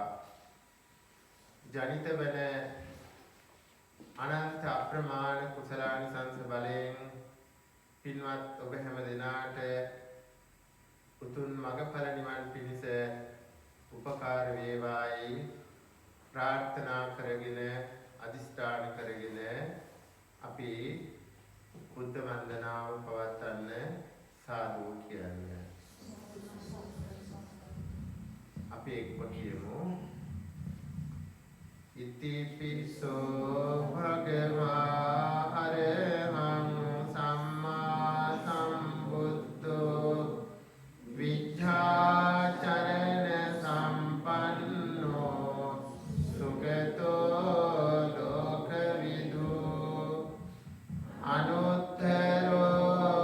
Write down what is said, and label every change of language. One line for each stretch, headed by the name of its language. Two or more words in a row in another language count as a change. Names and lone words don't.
Sinhala: ජනිත වන අනන්ත අප්‍රමාණ කුසලානිසංස බලයෙන් පින්වත් ඔබ හැම දෙනාට උතුම් මඟඵල නිවන් පිණිස උපකාර වේවායි ප්‍රාර්ථනා කරගෙන අදිෂ්ඨාන කරගෙන අපි බුද්ධ වන්දනාව පවත්වන්න සාදු කියන්නේ. අපි එක්ව කියමු.
Pali: ඉතිපිසෝ භගවා අරහං සම්මා සම්බුද්ධෝ විච්ඡාචරණ සම්පන්නෝ සුගතෝ ලෝකවිදු අනුත්තරෝ